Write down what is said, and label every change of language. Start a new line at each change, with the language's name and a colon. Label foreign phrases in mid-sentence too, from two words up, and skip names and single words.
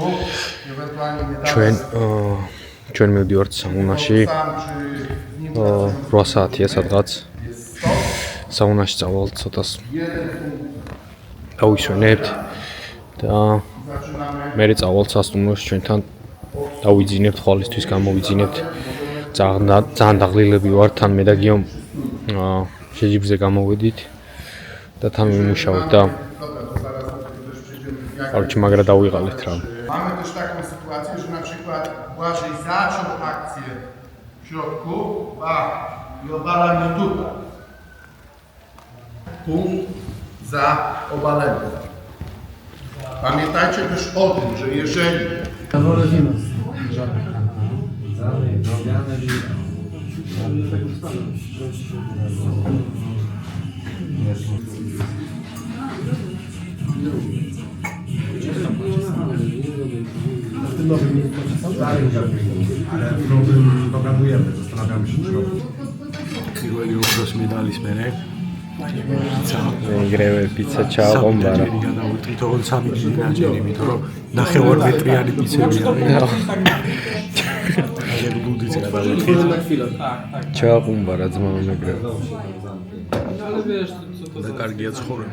Georgian: ჩვენ მივდივართ საუნაში 8 საათია სადღაც საუნაში წავალთ ცოტას დავისვენებთ და მერე წავალთ სასტუმროში ჩვენთან დავიძინებთ ხვალისთვის გამოვიძინებთ ძალიან დაღლილები ვართ თან მე და გიო შეჯიბრზე გამოვედით და თან ვიმუშავებთ და короче მაგრა დავიღალეთ რა
Polish: Mamy też taką sytuację, że na przykład Błażej zaczął akcję w środku, i obala mnie tutaj. Punkt za obaleniem. Pamiętajcie też o tym, że jeżeli... W tym nowym nie ale w nowym programujemy, zastanawiamy się, czy robić.
Georgian: პირველი ოქროს მედალის მერე ეგრევე პიცა ჩააყომბარა. თვითონ 3 ჯერი, იმიტომ რომ 9 მეტრიანი პიცები არის. აი ბუდიც გადავეთხით. ჩააყომბარა ძმა ეგრევე. და კარგია ცხოვრება.